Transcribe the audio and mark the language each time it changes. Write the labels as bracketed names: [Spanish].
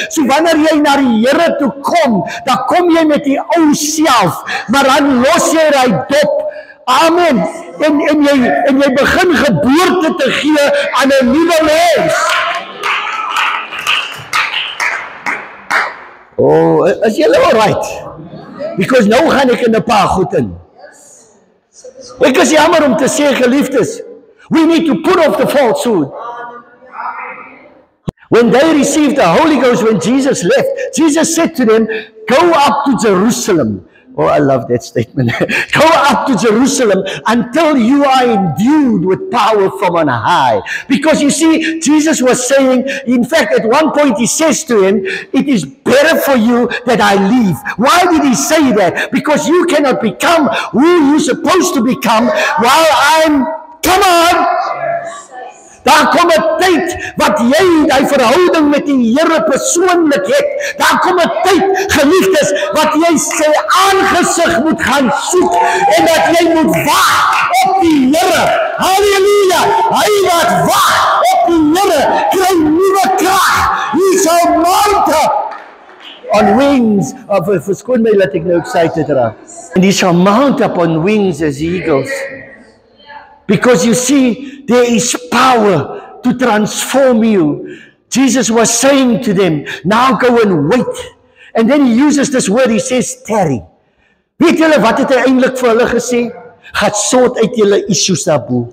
[Afrikaans] So wanneer jy na die Here toe kom, dan kom jy met die ou self, maar dan los jy hy dop. Amen. En jy begin geboorte te gee aan 'n nuwe mens. Oh, is julle [English] all right? [Afrikaans] Because nou gaan ek in 'n paar goed in. Ek is jammer om te sê, geliefdes, [English] we need to put off the falsehood. When they received the Holy Ghost, when Jesus left, Jesus said to them, go up to Jerusalem. Oh, I love that statement. Go up to Jerusalem until you are endued with power from on high. Because you see, Jesus was saying, in fact, at one point he says to him, it is better for you that I leave. Why did he say that? Because you cannot become who you're supposed to become while I'm... Come on! [Afrikaans] Daar kom 'n tyd wat jy die verhouding met die Here persoonlik het. Daar kom 'n tyd, geliefdes, wat jy sy aangesig moet gaan soek en dat jy moet wag op die Here. Halleluja! Hy wat wag op die Here kry nuwe krag. [English] He shall mount up on wings of... [Afrikaans] Verskoon my, laat ek nou excited raak. [English] And he shall mount up on wings as eagles. Because you see, there is power to transform you. Jesus was saying to them, now go and wait. And then he uses this word, he says, tarry. [Afrikaans] Weet julle wat het hy eintlik vir hulle gesê? Gaan sort uit julle issues daarbo.